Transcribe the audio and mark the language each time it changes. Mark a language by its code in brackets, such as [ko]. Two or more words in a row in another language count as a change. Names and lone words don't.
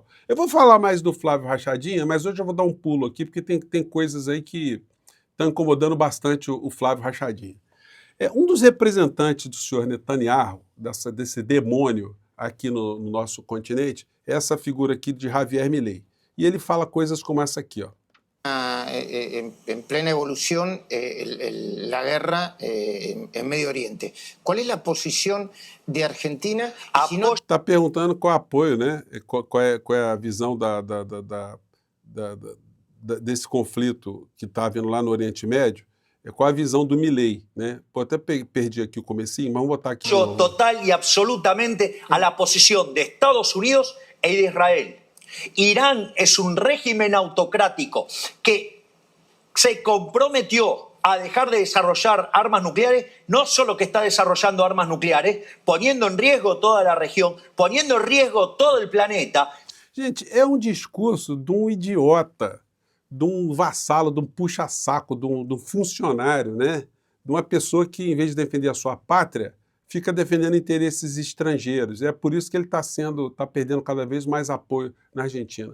[pt] Eu vou falar mais do Flávio Rachadinha, mas hoje eu vou dar um pulo aqui, porque tem coisas aí que estão incomodando bastante o Flávio Rachadinha. Um dos representantes do senhor Netanyahu, desse demônio aqui no nosso continente, é essa figura aqui de Javier Milei. E ele fala coisas como essa aqui, ó. [es] En plena evolución la guerra en Medio Oriente. ¿Cuál es la posición de Argentina? [pt] Está perguntando qual é o apoio, né? Qual é a visão desse conflito que está havendo lá no Oriente Médio, qual a visão do Milei, né? Pô, até perdi aqui o comecinho, mas vamos botar aqui. [es] Total y absolutamente a la posición de Estados Unidos y de Israel. Irán es un régimen autocrático que se comprometió a dejar de desarrollar armas nucleares, no solo que está desarrollando armas nucleares, poniendo en riesgo toda la región, poniendo en riesgo todo el planeta. [pt] Gente, é um discurso de um idiota, de um vassalo, de um puxa-saco, de um funcionário, né? De uma pessoa que, em vez de defender a sua pátria, fica defendendo interesses estrangeiros. É por isso que ele está perdendo cada vez mais apoio na Argentina.